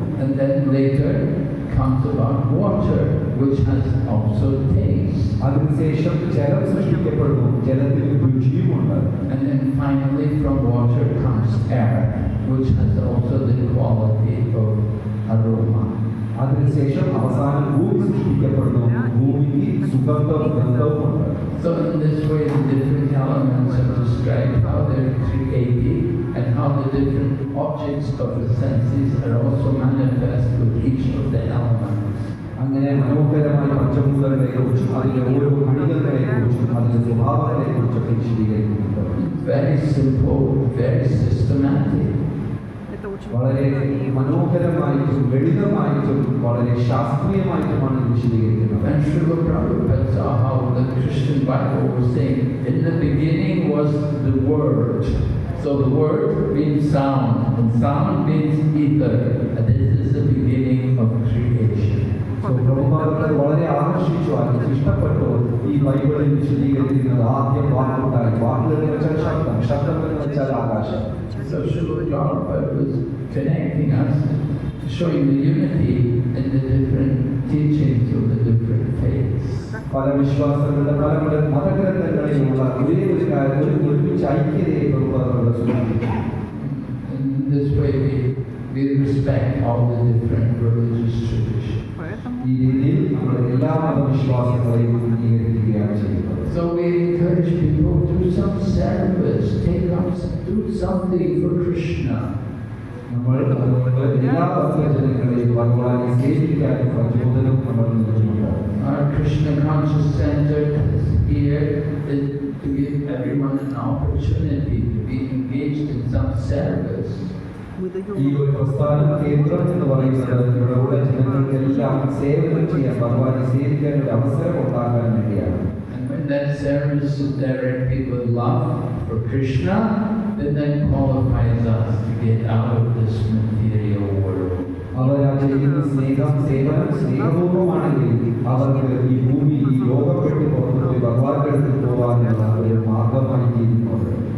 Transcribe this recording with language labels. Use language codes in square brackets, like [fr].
[en] And then later comes about water, which has also taste. [ml] അതിനുശേഷം ജലം സൃഷ്ടിക്കപ്പെടുന്നു. ജലത്തിന് രുചിയുമുണ്ട്. [en] And then finally from water comes air, which has also the quality of aroma. [ml] അതിനുശേഷം അവസാനം ഭൂമി സൃഷ്ടിക്കപ്പെടുന്നു. ഭൂമിക്ക് സുഗന്ധം, ഗന്ധവുമുണ്ട്. [en] So in this way, the different elements are described, how they're created, and how the different objects of the senses are also manifest with each of the elements. [ml] അങ്ങനെ മനോഹരമായ പഞ്ചഭൂതങ്ങളെ കുറിച്ചും അതിന്റെ ഓരോ ഘടികങ്ങളെ കുറിച്ചും അതിന്റെ സ്വഭാവങ്ങളെ കുറിച്ചൊക്കെ വിശദീകരിക്കുന്നുണ്ട്. [en] Very simple, very systematic. Это очень [ml] വളരെ മനോഹരമായിട്ടും ലളിതമായിട്ടും വളരെ ശാസ്ത്രീയമായിട്ടുമാണ് ഇത് വിശദീകരിക്കുന്നത്. [en] And Srila Prabhupada saw how the Christian Bible was saying, in the beginning was the Word. So the Word means sound, and sound means ether. And this is the beginning of creation. [ml] പ്രഭുപാദത്തെ വളരെ ആകർഷിച്ചു, അതിന് ഇഷ്ടപ്പെട്ടു ഈ ബൈബിളിൽ വിശദീകരിക്കുന്നത്. ആദ്യം വാക്കുണ്ടായി, വാക്കുകൾ എന്ന് വെച്ചാൽ ശബ്ദം, ശബ്ദം എന്ന് വെച്ചാൽ ആകാശം. [en] So Srila Prabhupada was connecting us, showing the unity in the different teachings of the different faiths. [ml] പല വിശ്വാസങ്ങളുടെ പല മതഗ്രന്ഥങ്ങളിലുള്ള ഒരേ ഒരു കാര്യം ഒരുമിച്ച് ഐക്യതയെ പ്രഭുപാദത്തോട് സൂചിപ്പിച്ചു. [en] In this way we respect all the different religious traditions. поэтому [ml] ഈ രീതിയിൽ നമ്മൾ എല്ലാ മതവിശ്വാസങ്ങളെയും അംഗീകരിക്കുകയാണ് ചെയ്യുന്നത്. [en] So we encourage people to do some service, do something for Krishna. [ml] നമ്മൾ അതുകൊണ്ട് എല്ലാ ഭക്തജനങ്ങളെയും ഭഗവാനെ സേവിക്കാൻ പ്രചോദനം നമ്മൾ നൽകുന്നുണ്ട്. [en] Our Krishna Conscious Center is here to give everyone an opportunity to be engaged in some service. мы [ml] ഈ даем ഒരു പ്രസ്ഥാന കേന്ദ്രം എന്ന് പറയുന്നത് ഇവിടെയുള്ള ജനങ്ങൾക്കെല്ലാം സേവനം ചെയ്യാൻ ഭഗവാനെ സേവിക്കാൻ ഒരു അവസരം ഉണ്ടാകാൻ വേണ്ടിയാണ്. [en] And when that service is directed with love for Krishna, then that qualifies us to get out of this material world. [ml] അവർ ആ ചെയ്യുന്ന സ്നേഹപൂർവമാണെങ്കിൽ അവർക്ക് ഈ ഭൂമി ഈ ലോകപ്പെട്ട് പുറത്തുപോയി ഭഗവാന്റെ അടുത്ത് പോകാനുള്ള ഒരു മാർഗമായി തീരുന്നുണ്ട്.